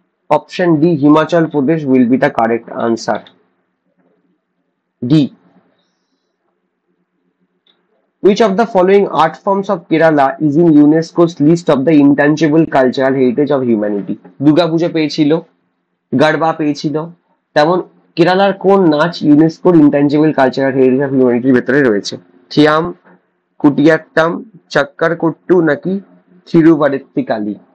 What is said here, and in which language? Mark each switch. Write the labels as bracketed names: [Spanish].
[English] Option D, Himachal Pradesh will be the correct answer. D. Which of the following art forms of Kerala is in UNESCO's list of the intangible cultural heritage of humanity? [Bangla] Durga Puja পেয়েছিল, গারবা পেয়েছিল, তেমন কেরালার কোন নাচ ইউনেস্কোর intangible cultural heritage of হিউম্যানিটির ভেতরে রয়েছে? থিয়াম, কুটিয়াট্টাম, চাক্কার কুট্টু নাকি থিরুভারেত্তিকালি?